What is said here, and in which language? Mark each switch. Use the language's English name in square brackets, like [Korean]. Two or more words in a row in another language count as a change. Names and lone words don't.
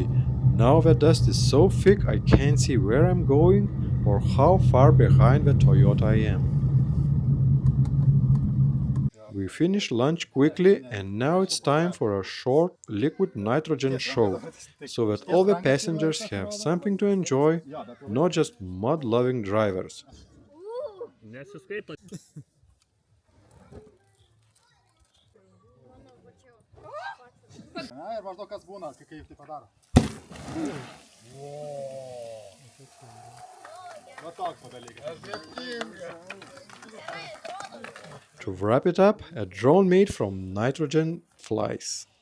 [English] Now the dust is so thick I can't see where I'm going or how far behind the Toyota I am. We finished lunch quickly and now it's time for a short liquid nitrogen show, so that all the passengers have something to enjoy, not just mud-loving drivers. [Lithuanian] Nesiskaito. Na ir maždaug kas būna, kai tai padaro. Va toks padalykas. [English] To wrap it up, a drone made from nitrogen flies.